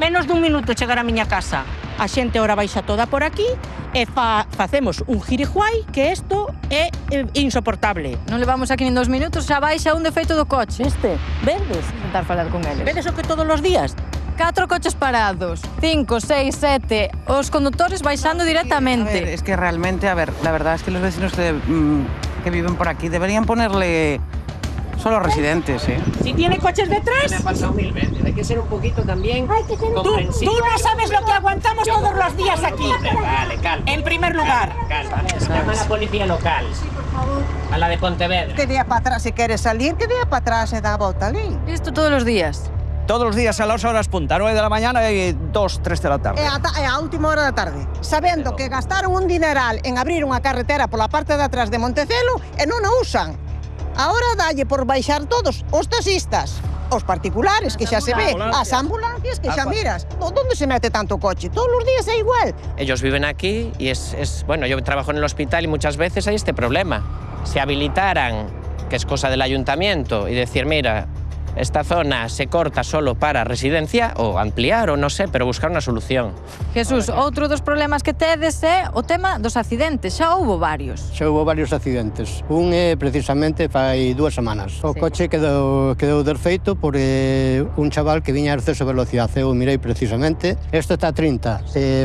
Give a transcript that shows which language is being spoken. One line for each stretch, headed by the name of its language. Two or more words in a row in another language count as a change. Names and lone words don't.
Galician: Menos dun minuto chegar a miña casa. A xente ora baixa toda por aquí e facemos un giriguai que isto é insoportable. Non levamos aquí nin 2 minutos, xa baixa un defeito do coche. Vedes? Intentar falar con eles. Vedes o que todos os días? 4 coches parados, 5, 6, 7, os conductores baixando directamente.
Spanish: A ver, es que realmente, a ver, la verdad es que los vecinos que viven por aquí deberían ponerle solo residentes, ¿eh? Si tiene coches detrás... Me ha pasado 1000 veces, hay que ser un poquito también comprensivo. Tú no sabes lo que aguantamos todos los días aquí. Vale, calma. En primer lugar. Calma. Llama a la policía local. A la de Pontevedra.
Galician: Que día para atrás, se queres salir, que día para atrás e dá a volta ali. Isto todos os días.
Spanish: Todos los días a las horas punta, 9 de la mañana y 2, 3 de la tarde.
Galician: E a última hora da tarde, sabendo que gastaron un dineral en abrir unha carretera pola parte de atrás de Montecelo e non a usan. Ahora dalle por baixar todos os taxistas, os particulares, que xa se ve, as ambulancias, que xa miras. Onde se mete tanto coche? Todos os días é igual.
Spanish: Ellos viven aquí y bueno, yo trabajo en el hospital y muchas veces hay este problema. Si habilitaran, que es cosa del ayuntamiento, y decir, mira, esta zona se corta solo para residencia, o ampliar, o no sé, pero buscar una solución.
Galician: Jesús, outro dos problemas que tedes é o tema dos accidentes. Xa houbo varios. Xa houve varios accidentes. Un é precisamente fai 2 semanas. O coche quedou desfeito por un chaval que viña a exceso de velocidade. Eu mirei precisamente. Isto está a 30.